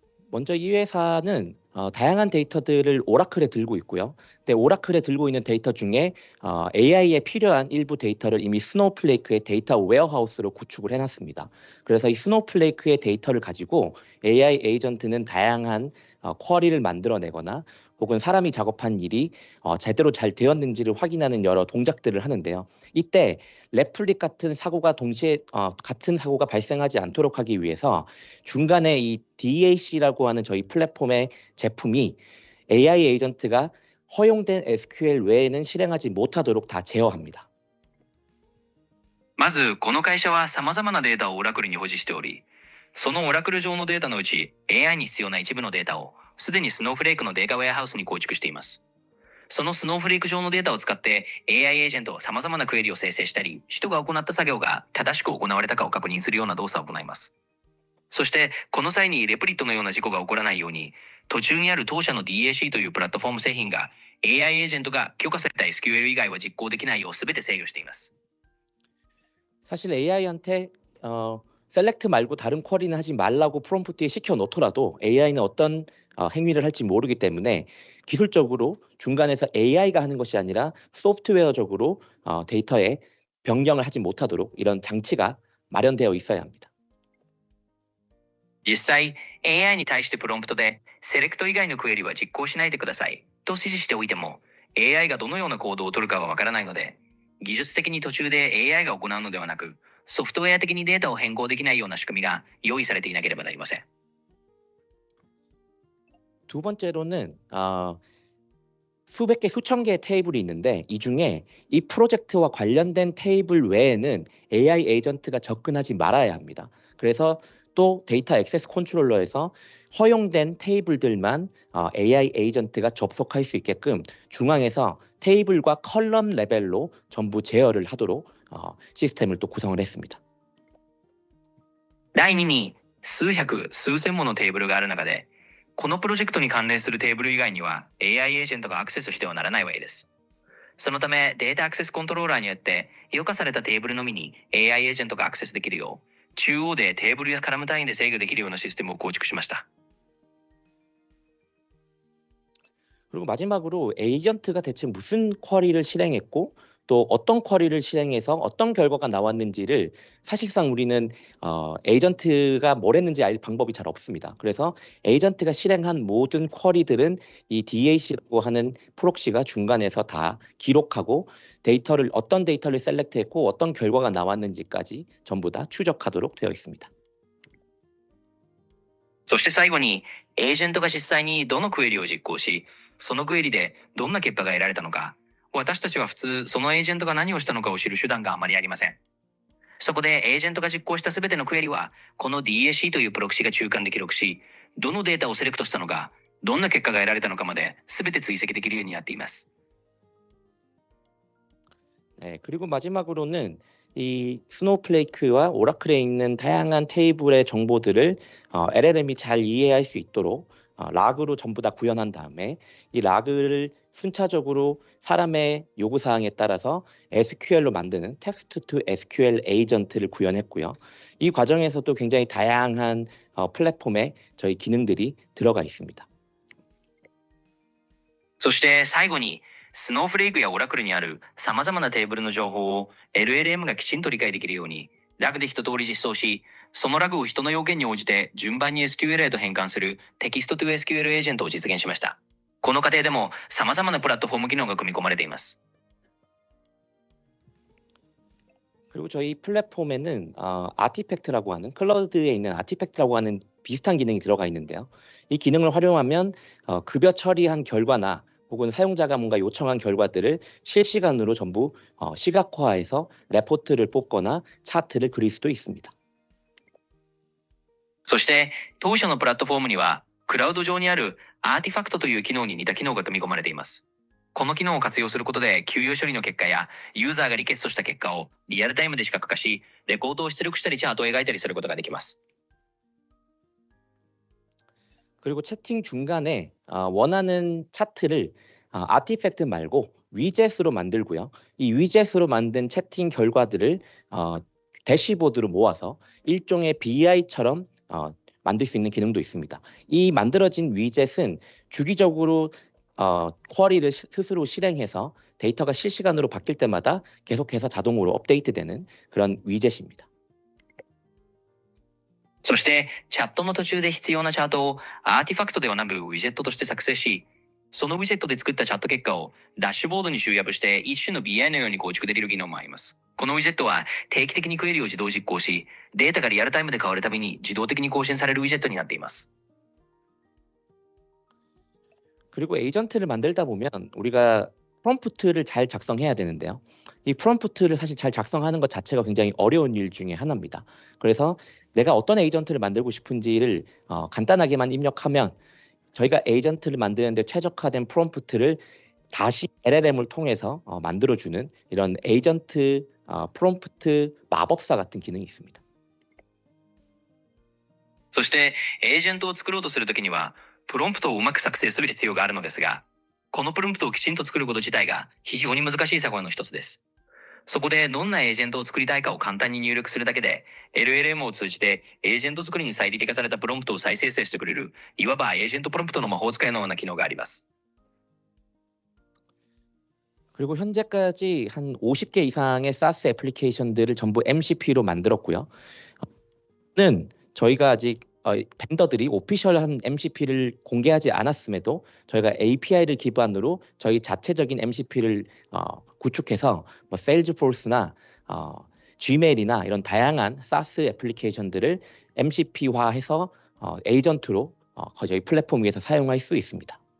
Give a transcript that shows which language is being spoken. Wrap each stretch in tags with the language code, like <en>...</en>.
<ko>먼저 이 회사는 다양한 데이터들을 오라클에 들고 있고요. 근데 오라클에 들고 있는 데이터 중에 AI에 필요한 일부 데이터를 이미 스노우플레이크의 데이터 웨어하우스로 구축을 해놨습니다. 그래서 이 스노우플레이크의 데이터를 가지고 AI 에이전트는 다양한 쿼리를 만들어내거나 혹은 사람이 작업한 일이 제대로 잘 되었는지를 확인하는 여러 동작들을 하는데요. 이때 레플릭 같은 사고가 동시에 같은 사고가 발생하지 않도록 하기 위해서 중간에 이 DAC라고 하는 저희 플랫폼의 제품이 AI 에이전트가 허용된 SQL 외에는 실행하지 못하도록 다 제어합니다.</ko> <ja>まずこの会社は様々なデータをオラクルに保持しており、そのオラクル上のデータのうち AI に必要な一部のデータをすでにスノーフレークのデータウェアハウスに構築しています。そのスノーフレーク上のデータを使って AI エージェントは様々なクエリを生成したり、人が行った作業が正しく行われたかを確認するような動作を行います。そしてこの際にレプリットのような事故が起こらないように、途中にある当社の DAC というプラットフォーム製品が AI エージェントが許可された SQL 以外は実行できないよう全て制御しています。</ja> <ko>사실 AI한테 셀렉트 말고 다른 쿼리는 하지 말라고 프롬프트에 시켜 놓더라도 AI는 어떤 행위를 할지 모르기 때문에 기술적으로 중간에서 AI가 하는 것이 아니라 소프트웨어적으로 데이터에 변경을 하지 못하도록 이런 장치가 마련되어 있어야 합니다.</ko> <ja>実際 AI に対してプロンプトでセレクト以外のクエリは実行しないでくださいと指示しておいても AI がどのような行動を取るかはわからないので、技術的に途中で AI が行うのではなく、ソフトウェア的にデータを変更できないような仕組みが用意されていなければなりません。</ja> <ko>두 번째로는 수백 개, 수천 개의 테이블이 있는데 이 중에 이 프로젝트와 관련된 테이블 외에는 AI 에이전트가 접근하지 말아야 합니다. 그래서 또 데이터 액세스 컨트롤러에서 허용된 테이블들만 AI 에이전트가 접속할 수 있게끔 중앙에서 테이블과 컬럼 레벨로 전부 제어를 하도록 시스템을 또 구성을 했습니다.</ko> <ja>第2に、数百、数千ものテーブルがある中で、このプロジェクトに関連するテーブル以外には AI エージェントがアクセスしてはならないわけです。そのためデータアクセスコントローラーによって許可されたテーブルのみに AI エージェントがアクセスできるよう、中央でテーブルやカラム単位で制御できるようなシステムを構築しました。</ja> <ko>그리고 마지막으로 에이전트가 대체 무슨 쿼리를 실행했고 또 어떤 쿼리를 실행해서 어떤 결과가 나왔는지를 사실상 우리는 에이전트가 뭘 했는지 알 방법이 잘 없습니다. 그래서 에이전트가 실행한 모든 쿼리들은 이 DAC라고 하는 프록시가 중간에서 다 기록하고 어떤 데이터를 셀렉트했고 어떤 결과가 나왔는지까지 전부 다 추적하도록 되어 있습니다.</ko> <ja>そして最後に、エージェントが実際にどのクエリを実行し、そのクエリでどんな結果が得られたのか、私たちは普通そのエージェントが何をしたのかを知る手段があまりありません。そこでエージェントが実行したすべてのクエリはこの DAC というプロクシが中間で記録し、どのデータをセレクトしたのか、どんな結果が得られたのかまで全て追跡できるようになっています。</ja> <ko>네, 그리고 마지막으로는 이 스노우플레이크와 오라클에 있는 다양한 테이블의 정보들을 LLM이 잘 이해할 수 있도록 락으로 전부 다 구현한 다음에 이 락을 순차적으로 사람의 요구사항에 따라서 SQL로 만드는 텍스트 투 SQL 에이전트를 구현했고요. 이 과정에서도 굉장히 다양한 플랫폼에 저희 기능들이 들어가 있습니다.</ko> <ja>そして最後に、スノーフレークやオラクルにある様々なテーブルの情報を LLM がきちんと理解できるように、ラグで一通り実装し、そのラグを人の要件に応じて順番に SQL へと変換するテキストトゥ SQL エージェントを実現しました。この過程でも様々なプラットフォーム機能が組み込まれています。</ja> <ko>그리고 저희 플랫폼에는 아티팩트라고 하는 클라우드에 있는 아티팩트라고 하는 비슷한 기능이 들어가 있는데요. 이 기능을 활용하면 급여 처리한 결과나 혹은 사용자가 뭔가 요청한 결과들을 실시간으로 전부 시각화해서 레포트를 뽑거나 차트를 그릴 수도 있습니다.</ko> <ja>そして当社のプラットフォームにはクラウド上にあるアーティファクトという機能に似た機能が組み込まれています。この機能を活用することで給与処理の結果やユーザーがリクエストした結果をリアルタイムで視覚化し、レコードを出力したりチャートを描いたりすることができます。</ja> <ko>그리고 채팅 중간에 원하는 차트를 아티팩트 말고 위젯으로 만들고요. 이 위젯으로 만든 채팅 결과들을 대시보드로 모아서 일종의 BI처럼 만들 수 있는 기능도 있습니다. 이 만들어진 위젯은 주기적으로 쿼리를 스스로 실행해서 데이터가 실시간으로 바뀔 때마다 계속해서 자동으로 업데이트되는 그런 위젯입니다.</ko> <ja>そしてチャットの途中で必要なチャートをアーティファクトではなくウィジェットとして作成し、そのウィジェットで作ったチャット結果をダッシュボードに集約して一種の BI のように構築できる機能もあります。このウィジェットは定期的にクエリを自動実行し、データがリアルタイムで変わるたびに自動的に更新されるウィジェットになっています。</ja> <ko>그리고 에이전트를 만들다 보면 우리가 프롬프트를 잘 작성해야 되는데요. 이 프롬프트를 사실 잘 작성하는 것 자체가 굉장히 어려운 일 중에 하나입니다. 그래서 내가 어떤 에이전트를 만들고 싶은지를 간단하게만 입력하면 저희가 에이전트를 만드는데 최적화된 프롬프트를 다시 LLM을 통해서 만들어주는 이런 에이전트 프롬프트 마법사 같은 기능이 있습니다.</ko> <ja>そしてエージェントを作ろうとするときにはプロンプトをうまく作成する必要があるのですが、このプロンプトをきちんと作ること自体が非常に難しい作業の一つです。そこでどんなエージェントを作りたいかを簡単に入力するだけで、LLM を通じてエージェント作りに最適化されたプロンプトを再生成してくれる、いわばエージェントプロンプトの魔法使いのような機能があります。</ja> <ko>그리고 현재까지 한 50개 이상의 SaaS 애플리케이션들을 전부 MCP로 만들었고요. 는 저희가 아직 벤더들이 오피셜한 MCP를 공개하지 않았음에도 저희가 API를 기반으로 저희 자체적인 MCP를 구축해서 뭐 세일즈포스나 Gmail이나 이런 다양한 SaaS 애플리케이션들을 MCP화해서 에이전트로 저희 플랫폼 위에서 사용할 수 있습니다.</ko>